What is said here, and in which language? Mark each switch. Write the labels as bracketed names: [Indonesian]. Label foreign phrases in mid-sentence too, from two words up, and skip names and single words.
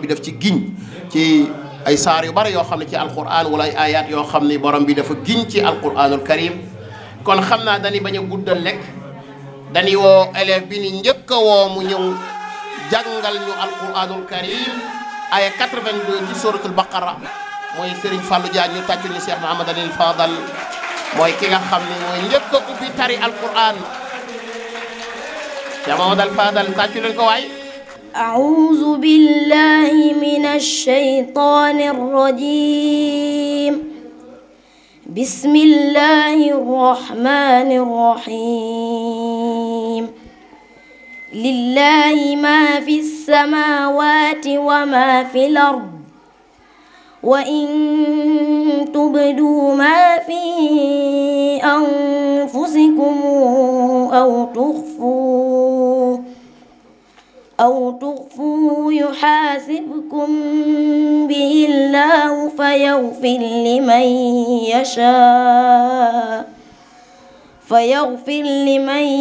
[Wolof] daf ci giñ ci ay saar yu bari yoo xam ne ci alquran wala ay ayat yoo xam ne borom bi dafa giñ ci [Arabic] القرآن الكريم [Wolof] kon xam naa dañuy bañ a guddal lekk dañuy woo élève bi ni njëkk a woo mu ñëw jàngal ñu [Arabic] القرآن الكريم [Wolof] aya 82 ci [Arabic] سورة البقرة [Wolof] mooy Serigne Fallou Diagne ñu tàccul ñu Cheikh Mouhamadul Fadal mooy ki nga xam ne mooy njëkk a ubbi tari alquran Cheikh Mouhamadul Fadal tàccu leen ko waay. [Arabic] أعوذ بالله من الشيطان الرجيم بسم الله الرحمن الرحيم لله ما في السماوات وما في الأرض وإن تبدوا ما في أنفسكم أو تخفوه يحاسبكم به الله فيغفر لمن